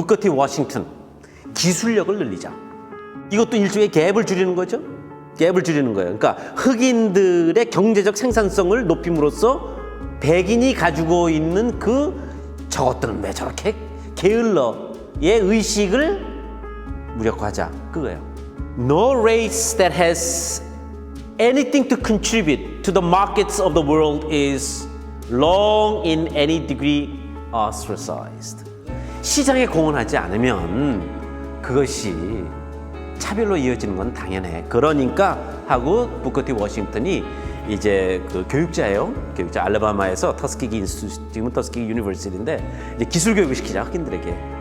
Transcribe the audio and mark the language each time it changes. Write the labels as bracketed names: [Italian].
[Korean] 부커 T 워싱턴, 기술력을 늘리자. 이것도 일종의 갭을 줄이는 거죠. 갭을 줄이는 거예요. 그러니까 흑인들의 경제적 생산성을 높임으로써 백인이 가지고 있는 저것들은 왜 저렇게 게을러의 의식을 무력화하자. 그거예요. [English] No race that has anything to contribute to the markets of the world is long in any degree ostracized. [Korean] 시장에 공헌하지 않으면 그것이 차별로 이어지는 건 당연해. 그러니까 하고 부커 T 워싱턴이 이제 교육자예요. 교육자 알라바마에서 터스키기 인스튜트, 지금은 터스키기 유니버시티인데 이제 기술 교육을 시키자 흑인들에게.